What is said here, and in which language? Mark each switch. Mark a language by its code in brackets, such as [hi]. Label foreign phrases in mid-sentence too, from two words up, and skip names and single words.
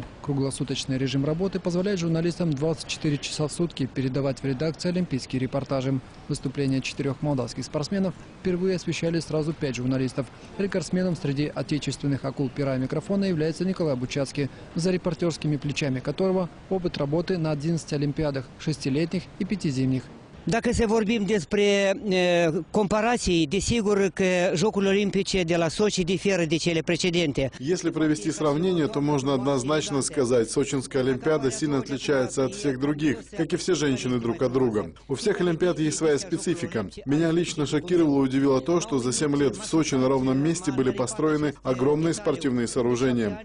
[ru] Круглосуточный режим работы позволяет журналистам 24 часа в сутки передавать в редакции олимпийские репортажи. Выступления 4 молдавских спортсменов впервые освещали сразу 5 журналистов. Рекордсменом среди отечественных акул пера и микрофона является Николай Бучацкий, за репортерскими плечами которого опыт работы на 11 олимпиадах, 6-летних и 5 зимних. [ro] Dacă se vorbim despre comparații, desigur că Jocurile Olimpice de la Sochi diferă de cele precedente. [ru] Если провести сравнение, то можно однозначно сказать, Сочинская олимпиада сильно отличается от всех других, как и все женщины друг от друга. У всех олимпиад есть своя специфика. Меня лично шокировало и удивило то, что за 7 лет в Сочи на ровном месте были построены огромные спортивные сооружения.